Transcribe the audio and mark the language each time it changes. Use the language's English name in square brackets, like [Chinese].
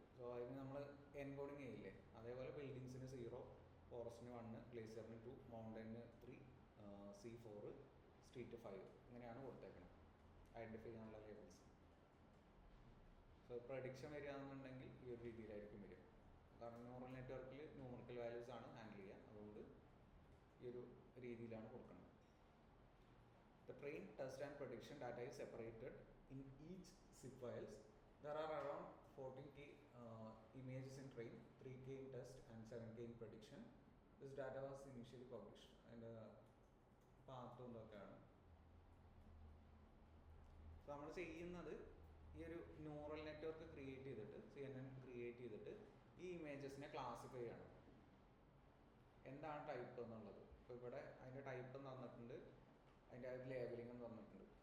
[Malayalam] So അതിന് നമ്മൾ encoding ചെയ്യില്ലേ, അതേപോലെ ബിൽഡിങ്സിന് 0, ഫോറസ്റ്റിന് 1, ഗ്ലേസിയറിന് 2, മൗണ്ടന് 3, C4, സ്ട്രീറ്റ് 5 ഇങ്ങനെയാണ് കൊടുത്തേക്കുന്നത് ഐഡൻറ്റിഫൈ ചെയ്യാനുള്ള ലേബിൾസ്. സോ പ്രഡിക്ഷൻ വരികയാണെന്നുണ്ടെങ്കിൽ ഈ ഒരു രീതിയിലായിരിക്കും വരിക. കാരണം ന്യൂറൽ നെറ്റ്വർക്കിൽ ന്യൂമറിക്കൽ വാല്യൂസ് ആണ് ഹാൻഡിൽ ചെയ്യുക. അതുകൊണ്ട് ഈ ഒരു രീതിയിലാണ് കൊടുക്കുന്നത്. [English] The train, test and prediction data is separated in each zip files. There are around 14K images in train, 3K in test and 7K in prediction. This data was initially published and path ഒക്കെയാണ്. [Malayalam] So നമ്മൾ ചെയ്യുന്നത് ഈ ഒരു neural network create ചെയ്തിട്ട് CNN create ചെയ്തിട്ട് ഈ ഇമേജസിനെ classify ചെയ്യണം. എന്താണ് ടൈപ്പ് എന്നുള്ളത്. ഇപ്പോൾ ഇവിടെ അതിൻ്റെ ടൈപ്പ് തന്നിട്ടുണ്ട്, അതിൻ്റെ അത് ലേബലിംഗ് തന്നിട്ടുണ്ട്.